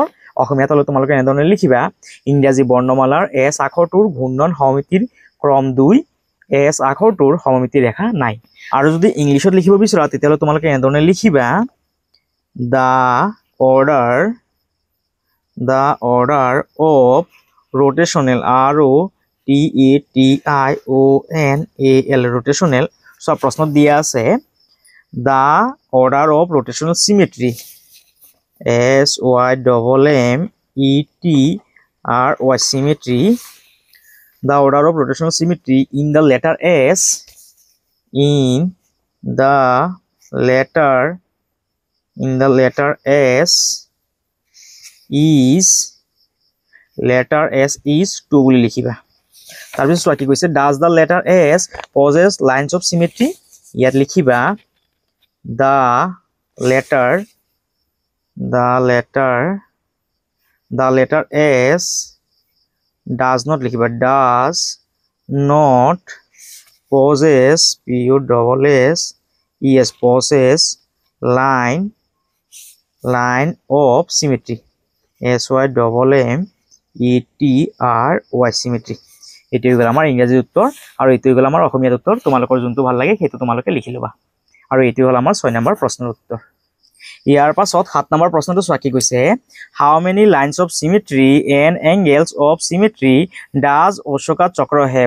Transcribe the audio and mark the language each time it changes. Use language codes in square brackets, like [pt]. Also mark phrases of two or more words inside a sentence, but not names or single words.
[as] অসমীয়াত হ'লে তোমালোকে এনেধৰণে লিখিবা ইংৰাজী বৰ্ণমালাৰ এছ আখৰটোৰ ঘূৰ্ণন সমমিতিৰ ক্ৰম 2 এছ আখৰটোৰ সমমিতি ৰেখা নাই। আৰু যদি ইংলিছত লিখিব বিচৰা তেতিয়াহ'লে তোমালোকে এনেধৰণে লিখিবা দ্য [en] order of rotational rotational [as] সব প্ৰশ্নত দিয়া আছে [en] the order of rotational symmetry SYMMETRY symmetry the order of rotational symmetry in the letter S is 2 [as] বুলি লিখিবা। তাৰপিছত চোৱা কি কৈছে [en] does the letter S possess lines of symmetry [as] ইয়াত লিখিবা [en] the letter S does not লিখিবা does not possess possess line of symmetry SYMMETRY symmetry। [as] এইটো হৈ গ'ল আমাৰ ইংৰাজী উত্তৰ আৰু এইটো হৈ গ'ল আমাৰ অসমীয়াত উত্তৰ। তোমালোকৰ যোনটো ভাল লাগে সেইটো তোমালোকে লিখি ল'বা। আৰু এইটো হ'ল আমাৰ 6 নম্বৰ প্ৰশ্নৰ উত্তৰ। ইয়াৰ পাছত 7 নম্বৰ প্ৰশ্নটো চোৱা কি কৈছে [en] how many lines of symmetry and angles of symmetry does Ashoka Chakra have.